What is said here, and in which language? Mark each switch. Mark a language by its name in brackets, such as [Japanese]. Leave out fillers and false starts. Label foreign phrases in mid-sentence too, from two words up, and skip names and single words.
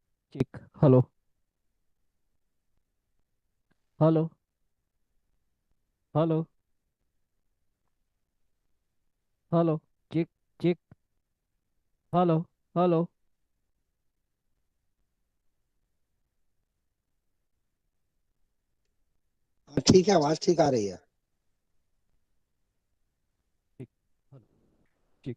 [English] Check. Hello. Hello. Hello. Hello. Check. Check. Hello. Hello. [Hindi] हाँ, ठीक है, आवाज ठीक आ रही है। [English] Check. Hello. Check.